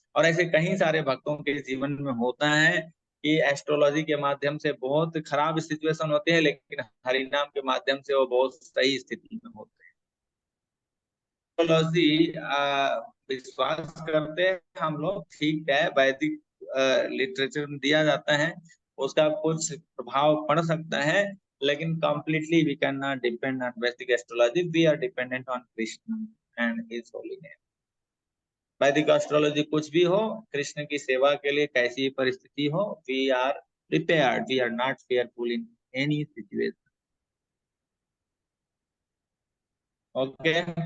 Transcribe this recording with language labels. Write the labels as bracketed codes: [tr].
[hi] और ऐसे कई सारे भक्तों के जीवन में होता है कि एस्ट्रोलॉजी के माध्यम से बहुत खराब सिचुएशन होते हैं, लेकिन हरिनाम के माध्यम से वो बहुत सही स्थिति में होते हैं। एस्ट्रोलॉजी विश्वास करते हैं हम लोग, ठीक है, वैदिक लिटरेचर में दिया जाता है, उसका कुछ प्रभाव पड़ सकता है, लेकिन [en] completely we cannot depend on Vedic astrology. We are dependent on Krishna and His holy name. [hi] वैदिक एस्ट्रोलॉजी कुछ भी हो, कृष्ण की सेवा के लिए कैसी परिस्थिति हो, [en] we are prepared, we are not fearful in any situation. Okay.